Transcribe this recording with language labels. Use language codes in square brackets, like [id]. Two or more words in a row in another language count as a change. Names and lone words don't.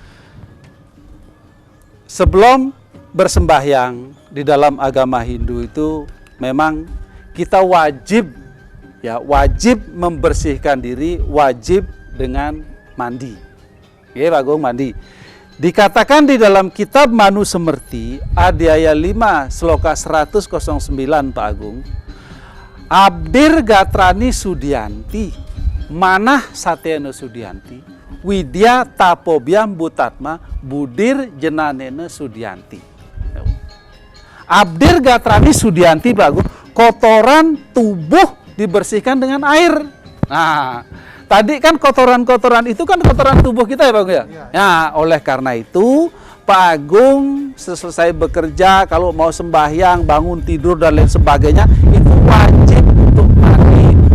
[id] Sebelum bersembahyang di dalam agama Hindu itu memang kita wajib membersihkan diri, wajib dengan mandi. Oke, Pak Agung, mandi. Dikatakan di dalam kitab Manu Semerti, Adhyaya 5, Sloka 109, Pak Agung, [sa] Abdir Gatrani Sudianti, Manah Satyana Sudianti, Widya Tapobyam Butatma, Budir Jenanena Sudianti. Abdir Gatrani Sudianti, Pak Agung, [id] kotoran tubuh dibersihkan dengan air. Nah, tadi kan kotoran-kotoran itu kan kotoran tubuh kita ya Pak Agung ya? Ya, oleh karena itu Pak Agung selesai bekerja, kalau mau sembahyang, bangun tidur dan lain sebagainya, itu wajib untuk mandi.